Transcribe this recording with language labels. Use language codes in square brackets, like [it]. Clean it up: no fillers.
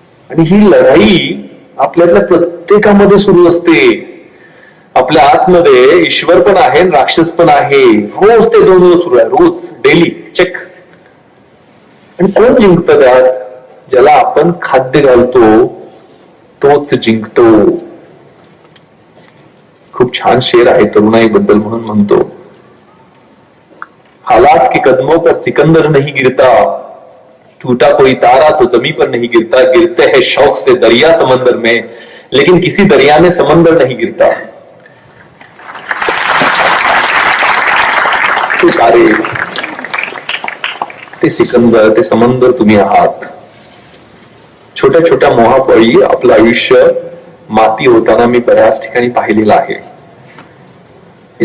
[mr] आणि ही लढाई आपल्यातल्या प्रत्येकामध्ये सुरू असते. आपल्या आतमध्ये ईश्वर पण आहे, राक्षस पण आहे. रोज ते दोन सुरू आहे, रोज डेली चेक. आणि कोण जिंकतं त्यात? ज्याला आपण खाद्य घालतो तोच जिंकतो. खूप छान शेर आहे तरुणाईबद्दल, म्हणून म्हणतो, [hi] हालात के कदमों पर सिकंदर नहीं गिरता, टूटा कोई तारा तो जमी पर नहीं गिरता, गिरते हैं शौक से दरिया समंदर में, लेकिन किसी दरिया में समंदर नहीं गिरता. [mr] तो तारे, ते सिकंदर, ते समंदर तुम्ही आहात. छोट्या छोट्या मोहापोळी आपलं आयुष्य माती होताना मी बऱ्याच ठिकाणी पाहिलेलं आहे.